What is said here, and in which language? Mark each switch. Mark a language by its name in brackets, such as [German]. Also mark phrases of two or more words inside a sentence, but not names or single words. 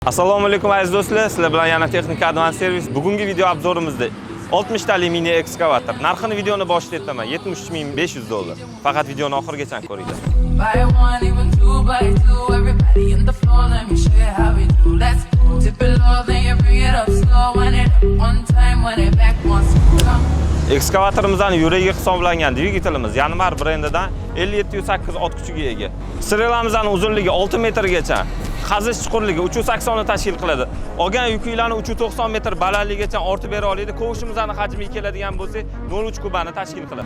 [Uzbek] Assalomu alaykum aziz do'stlar, sizlar bilan yana Texnika Advance Service. Bugungi video obzorimizda 60 tali mini ekskavator. Narxini videoni boshida aytaman, $73.500. Faqat videoni oxirigacha ko'ringlar. [English] Buy one, even two, buy two. Everybody in the floor, let me show you how we do. Let's go. Tip it low, then you bring it up slow. When it up one time, when it back once. Come. [Uzbek] Ekskavatorimizning yuragi hisoblangan dvigatelimiz Yanmar brendidan 5708 ot kuchiga ega. Strelamizning uzunligi 6 metrgacha, qazish chuqurligi 380 ni tashkil qiladi. Olgan yuklarni 390 metr balandligigacha ortib bera oladi. Kovushimizning hajmiga keladigan bo'lsak 0.3 kubani tashkil qiladi.